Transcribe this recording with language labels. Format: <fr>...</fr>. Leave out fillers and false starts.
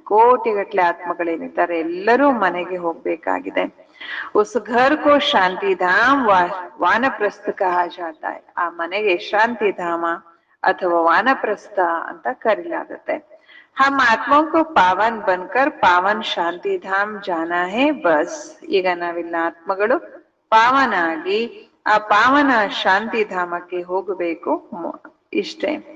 <kn>ಕೋಟಿಗಟ್ಟಲೆ ಆತ್ಮಗಳೇನಿದ್ದಾರೆ ಎಲ್ಲರೂ ಮನೆಗೆ ಹೋಗ್ಬೇಕಾಗಿದೆ.</kn> <hi>ಉಸ್ ಘರ್ ಕೋ ಶಾಂತಿಧಾಮ್ ವಾನಪ್ರಸ್ಥ ಕಹಾ ಜಾತಾ ಹೈ.</hi> <kn>ಆ ಮನೆಗೆ ಶಾಂತಿಧಾಮ ಅಥವಾ ವಾನಪ್ರಸ್ಥ ಅಂತ ಕರೀಲಾಗುತ್ತೆ.</kn> <hi>हम आत्माओं को पावन बनकर पावन शांति धाम जाना है बस.</hi> <kn>ಈಗ ನಾವೆಲ್ಲ ಆತ್ಮಗಳು ಪಾವನ ಆಗಿ ಆ ಪಾವನ ಶಾಂತಿ ಧಾಮಕ್ಕೆ ಹೋಗಬೇಕು, ಇಷ್ಟೇ.</kn>